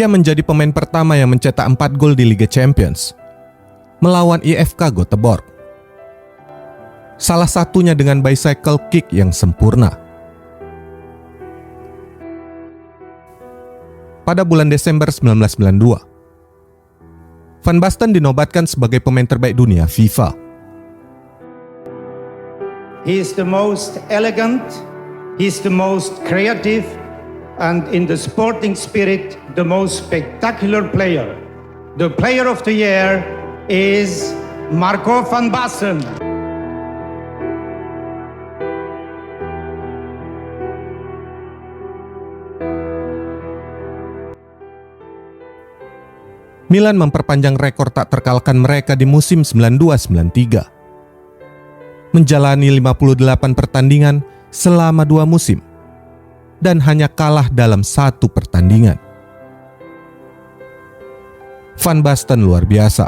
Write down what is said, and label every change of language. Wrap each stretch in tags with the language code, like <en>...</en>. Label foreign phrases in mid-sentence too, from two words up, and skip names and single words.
<id>menjadi pemain pertama yang mencetak 4 gol di Liga Champions melawan IFK Göteborg. Salah satunya dengan bicycle kick yang sempurna. Pada bulan Desember 1992, Van Basten dinobatkan sebagai pemain terbaik dunia FIFA.</id> <en>He is the most elegant, he's the most creative, and in the sporting spirit, the most spectacular player. The player of the year is Marco van Basten.</en> <id>Milan memperpanjang rekor tak terkalahkan mereka di musim 92-93. Menjalani 58 pertandingan selama 2 musim dan hanya kalah dalam 1 pertandingan. Van Basten luar biasa.</id>